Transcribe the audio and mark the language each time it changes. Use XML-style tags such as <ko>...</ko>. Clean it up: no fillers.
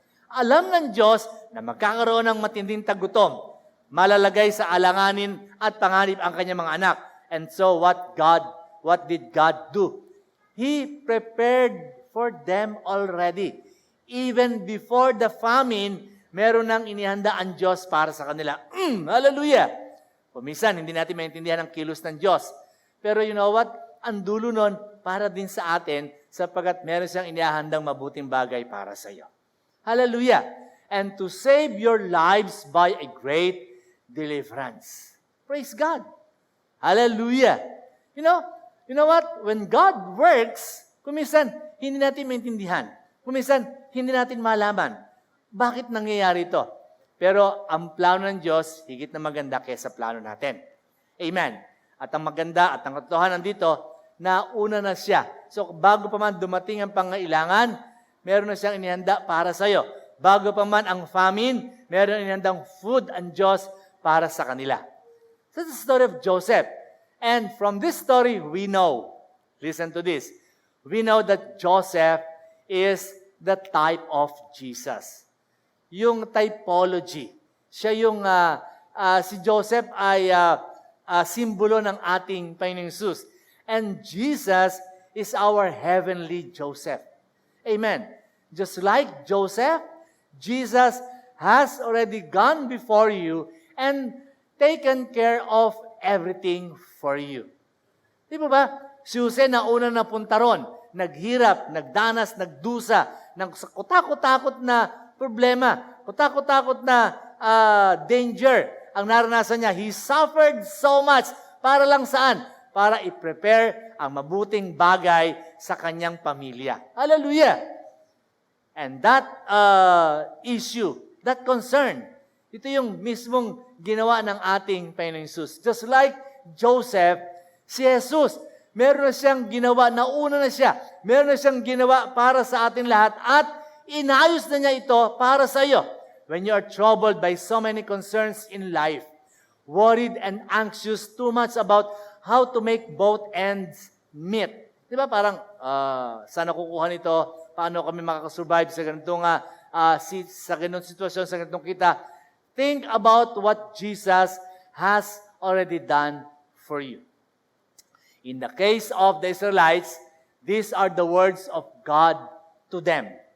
<tl>Alam ng Diyos na magkakaroon ng matinding tagutom, malalagay sa alanganin at panganib ang kanyang mga anak.</tl> <en>And so what did God do? He prepared for them already. Even before the famine,</en> <tl>meron nang inihanda ang Diyos para sa kanila. Hallelujah! Minsan, hindi natin maintindihan ang kilos ng Diyos.</tl> <en>Pero you know what?</en> <tl>Ang dulo nun, para din sa atin, sapagkat meron siyang inihahandang mabuting bagay para sa iyo. Hallelujah!</tl> <en>And to save your lives by a great deliverance. Praise God! Hallelujah! You know what? When God works,</en> <tl>kuminsan, hindi natin maintindihan. Kuminsan, hindi natin malaman. Bakit nangyayari ito? Pero ang plano ng Diyos, higit na maganda kaysa plano natin. Amen. At ang maganda at ang katotohanan dito, nauna na siya. So bago pa man dumating ang pangailangan, meron na siyang inihanda para sa iyo. Bago pa man ang famine, meron inihandang food ang Diyos para sa kanila.</tl> <en>So this is the story of Joseph. And from this story, we know, listen to this, we know that Joseph is the type of Jesus.</en> <tl>Yung typology. Siya yung, si Joseph ay simbolo ng ating Panginoong Jesus.</tl> <en>And Jesus is our heavenly Joseph. Amen. Just like Joseph, Jesus has already gone before you and taken care of everything for you.</en> <tl>Di ba? Si Jose na una napunta ron, naghirap, nagdanas, nagdusa, ng kutakot-takot na problema, kutakot-takot na danger ang naranasan niya.</tl> <en>He suffered so much.</en> <tl>Para lang saan? Para i-prepare ang mabuting bagay sa kanyang pamilya. Hallelujah!</tl> <en>And that issue, that concern,</en> <tl>ito yung mismong ginawa ng ating Panginoong Jesus.</tl> <en>Just like</en> <tl>Joseph, si Jesus, meron na siyang ginawa, nauna na siya, meron na siyang ginawa para sa ating lahat at inayos na niya ito para sa iyo.</tl> <en>When you are troubled by so many concerns in life, worried and anxious too much about how to make both ends meet.</en> <tl>Di ba parang, saan nakukuha nito? Paano kami makakasurvive sa ganitong sa ganitong sitwasyon, sa ganitong kita?</tl> <en>Think about what Jesus has already done for you. In the case of the Israelites, these are the words of God to them.</en>